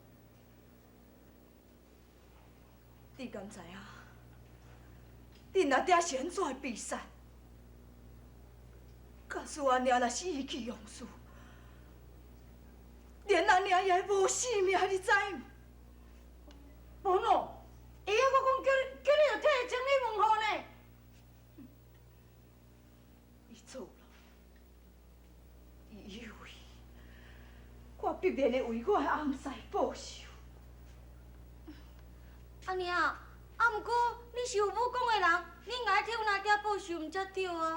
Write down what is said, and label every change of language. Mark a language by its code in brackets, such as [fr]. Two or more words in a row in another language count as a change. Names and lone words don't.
[nan] 你敢知影？恁阿爹是安怎的比赛？假使阿娘若是意气用事，连阿娘也无性命，你知毋？无咯，伊还阁讲叫你着替整理问候呢。伊错了，伊以为我必然会为我的翁婿报仇。阿娘，啊毋过你是有武功的人，你应该替阮阿爹报仇毋才对啊。